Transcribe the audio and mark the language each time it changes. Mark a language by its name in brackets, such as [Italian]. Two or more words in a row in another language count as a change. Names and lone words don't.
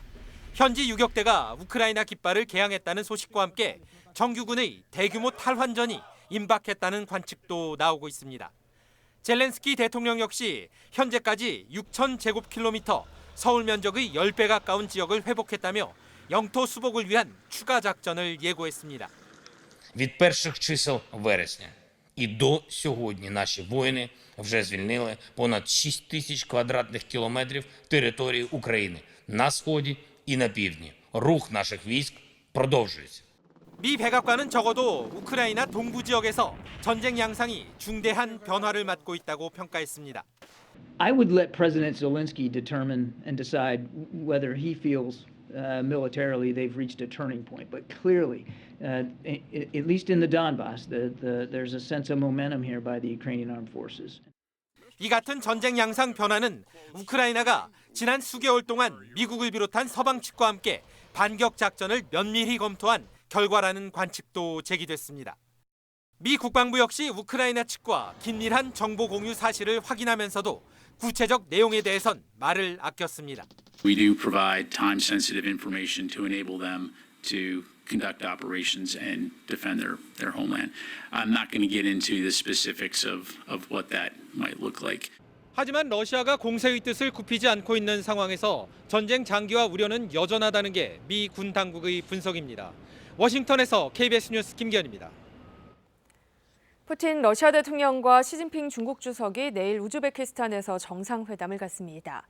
[Korean] 현지 유격대가 우크라이나 깃발을 개항했다는 소식과 함께 정규군의 대규모 탈환전이 임박했다는 관측도 나오고 있습니다. 젤렌스키 대통령 역시 현재까지 6,000제곱킬로미터, 서울 면적의 10배 가까운 지역을 회복했다며 영토 수복을 위한 추가 작전을 예고했습니다. [Ukrainian] Від перших чисел вересня і до сьогодні наші воїни вже звільнили понад 6 тисяч квадратних кілометрів території України на сході і на півдні. Рух наших військ продовжується. [Korean] 미 백악관은 적어도 우크라이나 동부 지역에서 전쟁 양상이 중대한 변화를 맞고 있다고 평가했습니다. [English] I would let President Zelensky determine and decide whether he feels militarily they've reached a turning point. But clearly, at least in the Donbass, there's a sense of momentum here by the Ukrainian armed forces. [Korean] 이 같은 전쟁 양상 변화는 우크라이나가 지난 수개월 동안 미국을 비롯한 서방 측과 함께 반격 작전을 면밀히 검토한 결과라는 관측도 제기됐습니다. 미 국방부 역시 우크라이나 측과 긴밀한 정보 공유 사실을 확인하면서도 구체적 내용에 대해선 말을 아꼈습니다. [English] We do provide time-sensitive information to enable them to conduct operations and defend their homeland. I'm not going to get into the specifics of what that might look like. [Korean] 하지만 러시아가 공세의 뜻을 굽히지 않고 있는 상황에서 전쟁 장기화 우려는 여전하다는 게 미 군 당국의 분석입니다. 워싱턴에서 KBS 뉴스 김기현입니다. 푸틴 러시아 대통령과 시진핑 중국 주석이 내일 우즈베키스탄에서 정상회담을 갖습니다.